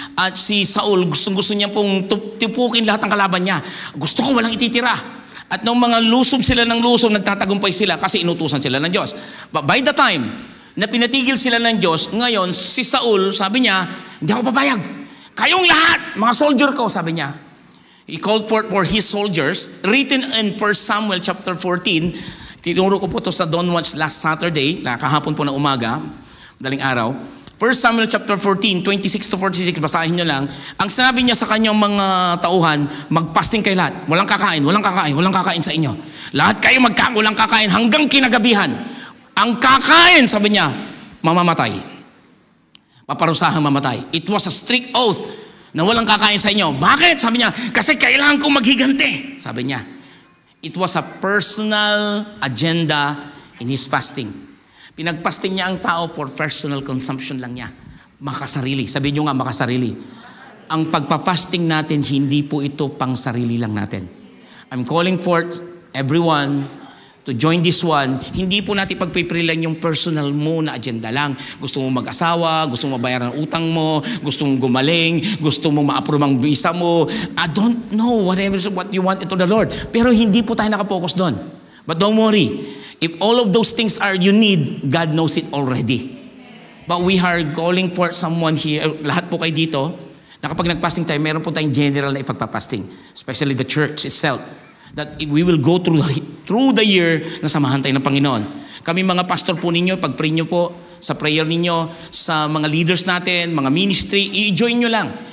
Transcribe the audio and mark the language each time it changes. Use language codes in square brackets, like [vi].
[tl] At si Saul, gustong-gusto niya pong tipukin lahat ng kalaban niya. Gusto ko walang ititira. At nung mga lusob sila ng lusob, nagtatagumpay sila kasi inutusan sila ng Diyos. But by the time na pinatigil sila ng Diyos, ngayon si Saul, sabi niya, hindi ako papayag. Kayong lahat, mga soldier ko, sabi niya. [en] He called for his soldiers, written in 1 Samuel chapter 14. [tl] Tinuro ko po ito sa Don Watch last Saturday, kahapon po na umaga, daling araw. 1 Samuel chapter 14, 26 to 46, basahin nyo lang. Ang sinabi niya sa kanyang mga tauhan, magpasting kayo lahat. Walang kakain, walang kakain, walang kakain sa inyo. Lahat kayo walang kakain hanggang kinagabihan. Ang kakain, sabi niya, mamamatay. Paparusahang mamatay. [en] It was a strict oath [tl] na walang kakain sa inyo. Bakit? Sabi niya, kasi kailangan kong maghiganti. Sabi niya, [en] it was a personal agenda in his fasting. [tl] Pinagpasting niya ang tao [en] for personal consumption [tl] lang niya. Makasarili. Sabi niyo nga, makasarili. Ang pagpapasting natin, hindi po ito pang sarili lang natin. [en] I'm calling for everyone to join this one. [tl] Hindi po natin pagpiprilan yung personal mo na agenda lang. Gusto mo mag-asawa, gusto mo mabayaran ang utang mo, gusto mo gumaling, gusto mo ma-approve ang visa mo. [en] I don't know, whatever what you want ito the Lord. [tl] Pero hindi po tayo nakapokus doon. [en] But don't worry. If all of those things are you need, God knows it already. But we are calling for someone here, [tl] lahat po kayo dito, na kapag nag-fasting tayo, meron po tayong general na ipagpapasting. [en] Especially the church itself. That we will go through the year [tl] na samahan tayo ng Panginoon. Kami mga pastor po ninyo, pag-pray nyo po sa prayer ninyo, sa mga leaders natin, mga ministry, i-join nyo lang.